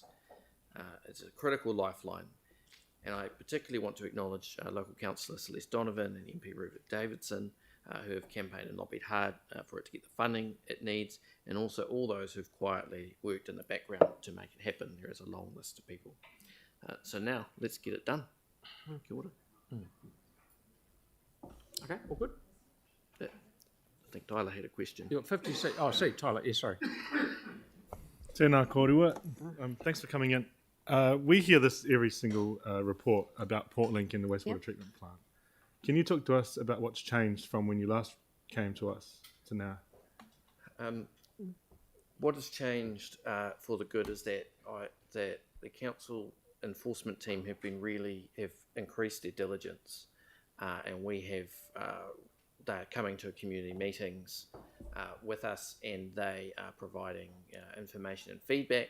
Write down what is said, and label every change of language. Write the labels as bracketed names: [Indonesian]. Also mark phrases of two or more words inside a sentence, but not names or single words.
[English] It's a critical lifeline. And I particularly want to acknowledge local councillor Celeste Donovan and MP Rupert Davidson, who have campaigned and lobbied hard for it to get the funding it needs, and also all those who've quietly worked in the background to make it happen. There is a long list of people. So now, let's get it done. [Māori] Kia ora. [English] Okay, all good? I think Tyler had a question. You've got 56. Oh, see, Tyler, yeah, sorry. [Māori] Tēnā kōrua. [English] Thanks for coming in. We hear this every single report about Portlink and the wastewater treatment plant. Can you talk to us about what's changed from when you last came to us to now? What has changed for the good is that that the council enforcement team have increased their diligence, and we have they're coming to community meetings with us, and they are providing information and feedback.